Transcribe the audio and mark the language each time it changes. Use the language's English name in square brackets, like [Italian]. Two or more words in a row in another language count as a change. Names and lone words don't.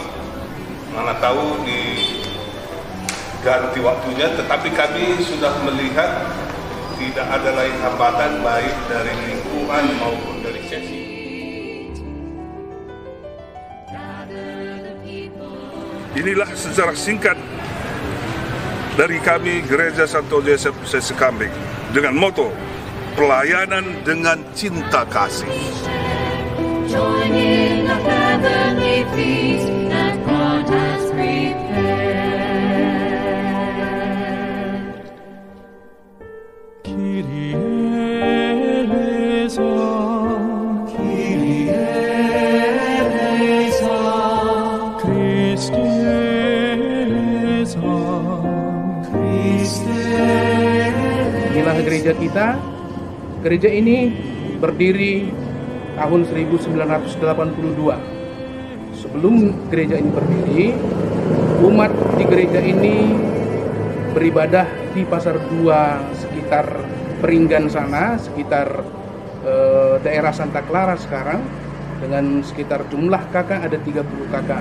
[Indonesian] Mana tahu diganti waktunya, tetapi kami sudah melihat tidak ada lain hambatan baik dari lingkungan maupun dari sesi. Inilah sejarah singkat dari kami Gereja Santo Joseph Sesi Kambing dengan moto pelayanan dengan cinta kasih. [English] Join in the heavenly feast that God has prepared. [Greek] Κύριε ελέησον, Κύριε ελέησον, Χριστέ ελέησον, Χριστέ ελέησον. [Indonesian] Inilah gereja kita. Gereja ini berdiri tahun 1982. Sebelum gereja ini berdiri, umat di gereja ini beribadah di Pasar 2 sekitar Peringgan sana, sekitar daerah Santa Clara sekarang, dengan sekitar jumlah kakak ada 30 kakak.